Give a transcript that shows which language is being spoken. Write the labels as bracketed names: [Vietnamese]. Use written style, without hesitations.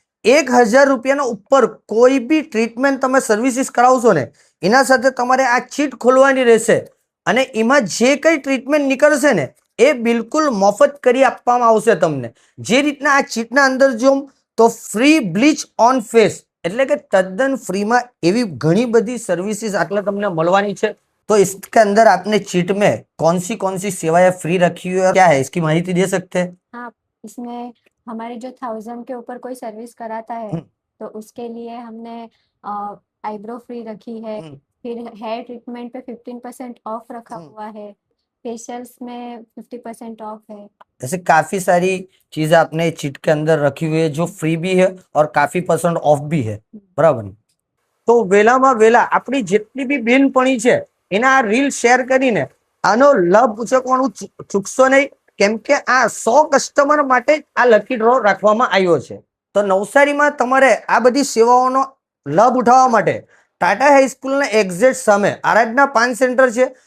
[Gujarati] 1000 રૂપિયાના ઉપર કોઈ બી ટ્રીટમેન્ટ તમે સર્વિસીસ કરાવશો ને એના સાથે તમારે આ ચીટ ખોલવાની રહેશે અને એમાં જે કઈ ટ્રીટમેન્ટ નીકળશે ને એ બિલકુલ મફત કરી આપવામાં આવશે તમને. જે રીતના આ ચીટના અંદર જો તો ફ્રી બ્લીચ ઓન ફેસ એટલે કે તદ્દન ફ્રીમાં એવી ઘણી બધી સર્વિસીસ આટલા તમને મળવાની છે. [Hindi] तो इसके अंदर आपने चीट में कौन सी सेवाएं फ्री रखी हुई है, क्या है इसकी माहिती दे सकते हैं? हाँ, इसमें हमारे जो 1000 के ऊपर कोई सर्विस कराता है तो उसके लिए हमने आईब्रो फ्री रखी है, फिर हेयर ट्रीटमेंट पे 15% ऑफ रखा हुआ है, फेशियल्स में 50% ऑफ है। ऐसे काफी सारी चीजें आपने चीट के अंदर रखी हुई है जो फ्री भी है और काफी % ऑफ भी है, बराबर ने? [Gujarati] तो वेलाમાં વેલા આપણી જેટલી બી બેનપણી છે એના આ રીલ શેર કરીને આનો લાભ ઉચકવાનું ચૂકશો નહીં, કેમ કે આ 100 કસ્ટમર માટે જ આ લકી ડ્રો રાખવામાં આવ્યો છે. તો નવસારીમાં તમારે આ બધી સેવાઓનો લાભ ઉઠાવવા માટે ટાટા હાઈસ્કૂલના એક્ઝેક્ટ સામે આરાધના પાન સેન્ટર છે.